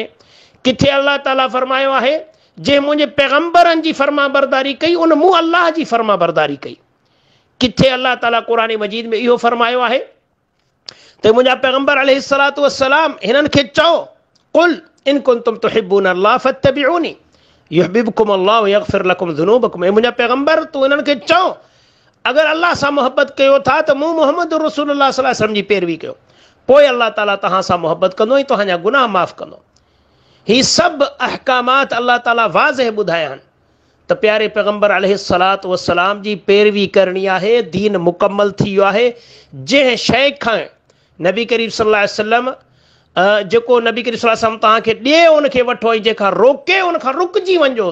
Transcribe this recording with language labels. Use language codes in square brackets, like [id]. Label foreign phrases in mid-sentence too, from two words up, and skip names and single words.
[sd] किथे अल्लाह ताला फरमायो आहे जंहिं मुंहिंजे पैगंबरनि जी फर्मा बरदारी कई उन मूं अल्लाह जी फर्मा बरदारी कई। किथे अल्लाह ताला क़ुरान मजीद में इहो फरमायो आहे त मुंहिंजा पैगंबर [ar] عليه الصلاة والسلام [sd] हिननि खे चओ, [ar] قل إن كنتم تحبون الله فاتبعوني يحببكم الله ويغفر لكم ذنوبكم. [sd] ऐं मुंहिंजा पैगंबर तूं हिननि खे चओ अगरि अल्लाह सां मोहबत कयो था त मूं मुहम्मद रसूलुल्लाह [ar] صلى الله عليه وسلم [sd] जी पैरवी कयो, पोइ अल्लाह ताला तव्हां सां मोहबत कंदो ऐं तव्हांजा गुनाह माफ़ कंदो। ही सभु अहकामात अल्लाह ताला वाज़ह ॿुधाया आहिनि त प्यारे पैगंबर [ar] عليه الصلاة والسلام [sd] जी पैरवी करणी आहे, दीन मुकमल थी वियो आहे। जंहिं शइ खां नबी करीम [ar] صلى الله عليه وسلم [sd] जेको नबी करीम [ar] صلى الله عليه وسلم [sd] तव्हांखे ॾिए उनखे वठो ऐं जंहिंखां रोके उनखां रुकिजी वञो।